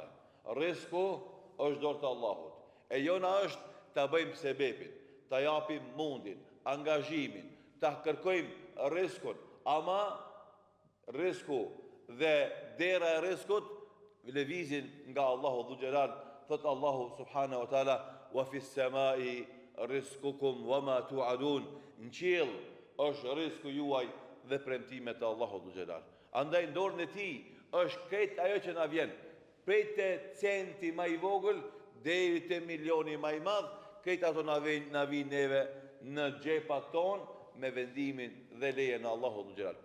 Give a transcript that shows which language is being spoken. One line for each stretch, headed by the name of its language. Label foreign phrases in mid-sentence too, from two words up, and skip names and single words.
Albanian: Rizku është dorë të Allahut. E jona është ta bëjmë sebepin, ta japim mundin, angazhimin, ta kërkojmë rizkun, ama rizku dhe dera e rizkut lëvizin nga Allahu Dhu Gjelal, thot Allahu
Arabic: سبحانه وتعالى, وفي السماء رزقكم وما توعدون.
Albanian: Në qiell është rizku juaj dhe premtimet e Allahu Dhu Gjelal. Andaj në dorën e tij është këtë ajo që na vjen, prej te centi më i vogël deri te milioni më i madh, këtë ato na vijnë neve në xhepat ton me vendimin dhe lejen e Allahu Dhu Gjelal.